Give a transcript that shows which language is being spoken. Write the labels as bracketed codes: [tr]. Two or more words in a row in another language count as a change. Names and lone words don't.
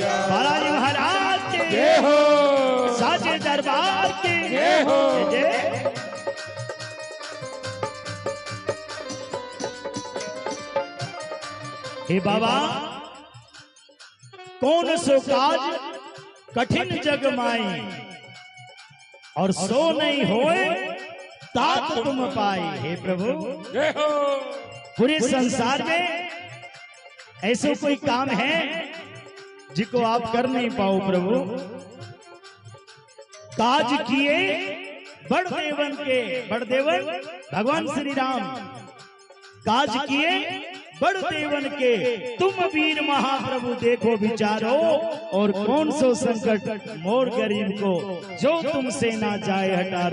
[hi] बालाजी महाराज के जय हो साचे दरबार की जय हो जय। हे बाबा कौन सो काज कठिन जग माई और सो नहीं होए तात तुम पाई। हे प्रभु जय हो पूरे संसार में ऐसे कोई काम है जिसको आप कर नहीं पाओ प्रभु। काज किए बड़देवन के, बड़देवन भगवान श्री राम काज किए बड़देवन के तुम वीर महाप्रभु देखो विचारो और कौन सो संकट मोर गरीब को जो तुमसे ना जाए हटारो।